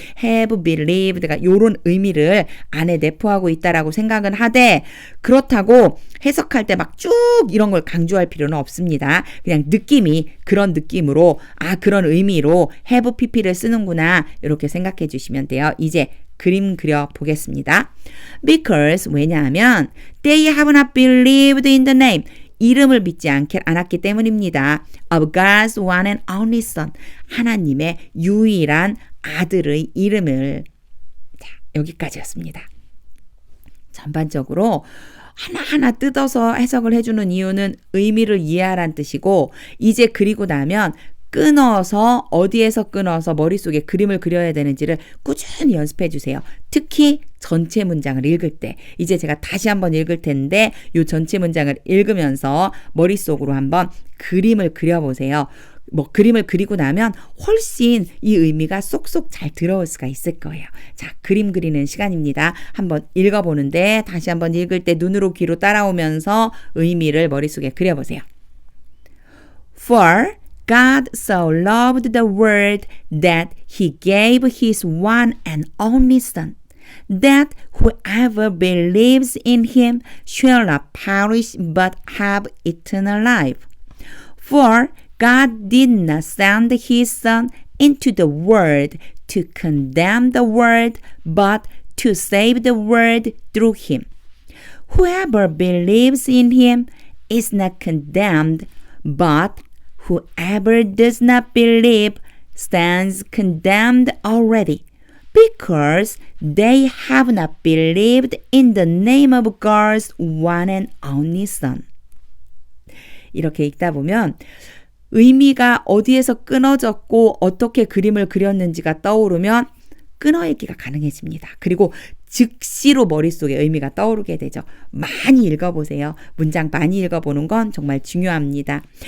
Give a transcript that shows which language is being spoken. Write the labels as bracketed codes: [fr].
[ko] have believed가 이런 의미를 안에 내포하고 있다라고 생각은 하되 그렇다고 해석할 때 막 쭉 이런 걸 강조할 필요는 없습니다. 그냥 느낌이 그런 느낌으로 그런 의미로 have pp를 쓰는구나 이렇게 생각해 주시면 돼요. 이제 그림 그려 보겠습니다. [en] Because [ko] 왜냐하면 [en] they have not believed in the name [ko] 이름을 믿지 않았기 때문입니다. [en] Of God's one and only son [ko] 하나님의 유일한 아들의 이름을 여기까지였습니다. 전반적으로 하나하나 뜯어서 해석을 해주는 이유는 의미를 이해하라는 뜻이고 이제 그리고 나면 끊어서 어디에서 끊어서 머릿속에 그림을 그려야 되는지를 꾸준히 연습해 주세요. 특히 전체 문장을 읽을 때 이제 제가 다시 한번 읽을 텐데 이 전체 문장을 읽으면서 머릿속으로 한번 그림을 그려보세요. 그림을 그리고 나면 훨씬 이 의미가 쏙쏙 잘 들어올 수가 있을 거예요. 자, 그림 그리는 시간입니다. 한번 읽어보는데 다시 한번 읽을 때 눈으로 귀로 따라오면서 의미를 머릿속에 그려보세요. [en] For God so loved the world that he gave his one and only son, that whoever believes in him shall not perish but have eternal life. For God did not send his son into the world to condemn the world, but to save the world through him. Whoever believes in him is not condemned, but whoever does not believe stands condemned already, because they have not believed in the name of God's one and only Son. [ko] 이렇게 읽다 보면 의미가 어디에서 끊어졌고 어떻게 그림을 그렸는지가 떠오르면 끊어읽기가 가능해집니다. 그리고 즉시로 머릿속에 의미가 떠오르게 되죠. 많이 읽어보세요. 문장 많이 읽어보는 건 정말 중요합니다.